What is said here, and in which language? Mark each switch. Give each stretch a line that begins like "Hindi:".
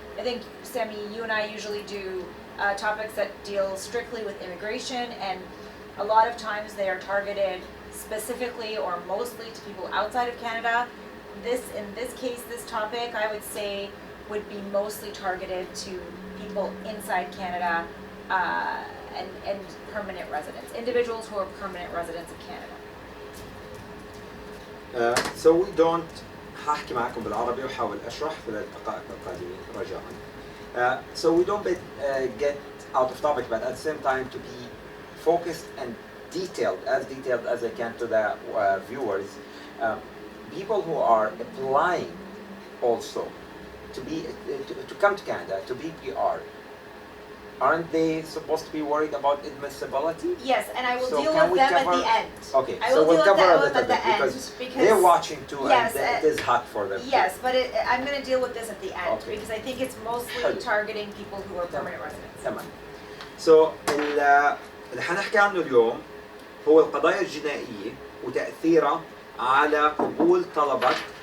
English: I think, Sammy, you and I usually do topics that deal strictly with immigration, and a lot of times they are targeted specifically or mostly to people outside of Canada. In this case, this topic, I would say, would be mostly targeted to people inside Canada and permanent residents, individuals who are permanent residents of Canada. So we don't.
Arabic: هحكي معكم بالعربي وحاول أشرح في الدقائق القادمة رجاءً.
English: So we don't get out of topic, but at the same time to be focused and detailed as I can to the viewers. People who are applying also to come to Canada, to be PR, aren't they supposed to be worried about admissibility? Yes, and I will deal with them at the end. Okay, so we'll cover a little bit because they're watching too, yes, and it is hot for them. Yes, but I'm going to deal with this at the end, okay, because I think it's mostly targeting people who are permanent residents.
Arabic: تمام. So اللي حنحكي عنه اليوم هو القضايا الجنائية وتأثيرها على قبول طلبك